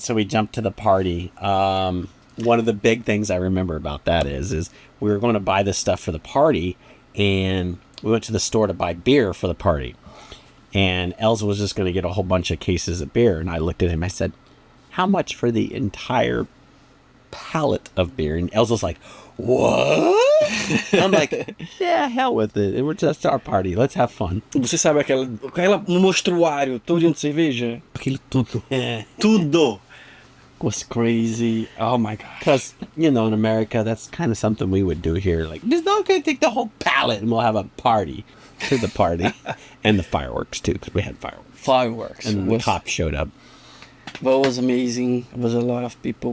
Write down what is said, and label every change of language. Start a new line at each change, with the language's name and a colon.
English: So we jumped to the party. One of the big things I remember about that is we were going to buy this stuff for the party, and we went to the store to buy beer for the party. And Elsa was just going to get a whole bunch of cases of beer. And I looked at him, I said, how much for the entire pallet of beer? And Elsa's like, what? I'm like, yeah, hell with it. We're just our party. Let's have fun.
Portuguese: Você sabe aquela mostruário todinho de cerveja? Aquilo tudo. Tudo.
English: Was crazy. Oh my god. Because, in America, that's kind of something we would do here. Like, just not going to take the whole pallet and we'll have a party to the party. And the fireworks, too, because we had fireworks. And the cops showed up. But it was amazing. It was a lot of people.